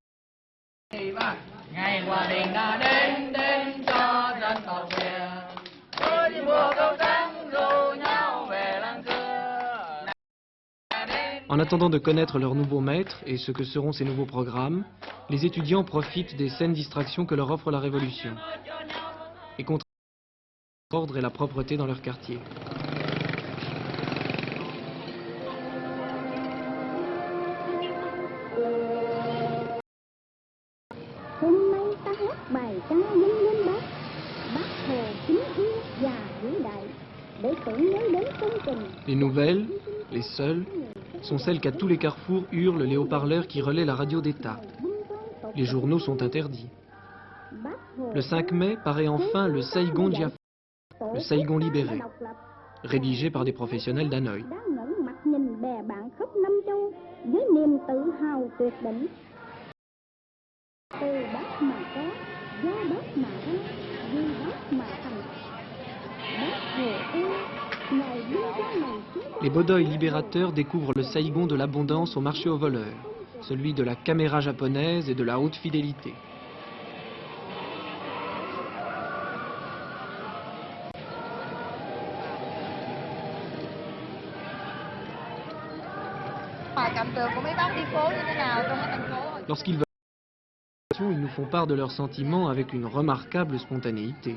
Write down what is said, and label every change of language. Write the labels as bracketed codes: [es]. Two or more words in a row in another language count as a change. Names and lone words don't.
[fr] En attendant de connaître leurs nouveaux maîtres et ce que seront ces nouveaux programmes, les étudiants profitent des saines distractions que leur offre la Révolution et contribuent l'ordre et la propreté dans leur quartier. [vi] Hôm nay ta hát bài ca dâng lên Bác, Bác Hồ kính yêu và vĩ đại, để tưởng nhớ đến công trình. [fr] Les nouvelles, les seules, sont celles qu'à tous les carrefours hurlent les haut-parleurs qui relaient la radio d'État. Les journaux sont interdits. Le 5 mai paraît enfin le Saigon Diaphora, le Saigon libéré, rédigé par des professionnels d'Hanoï. [vi] Đã ngẩng mặt nhìn bè bạn khắp năm châu với niềm tự hào tuyệt đỉnh. Từ Bác mà có, do Bác mà ra, vì Bác mà thành. Bác Hồ ơi, ngày đưa ra này chúng ta. [fr] Les Bodoï libérateurs découvrent le Saigon de l'abondance au marché aux voleurs, celui de la caméra japonaise et de la haute fidélité. Lorsqu'ils veulent, ils nous font part de leurs sentiments avec une remarquable spontanéité.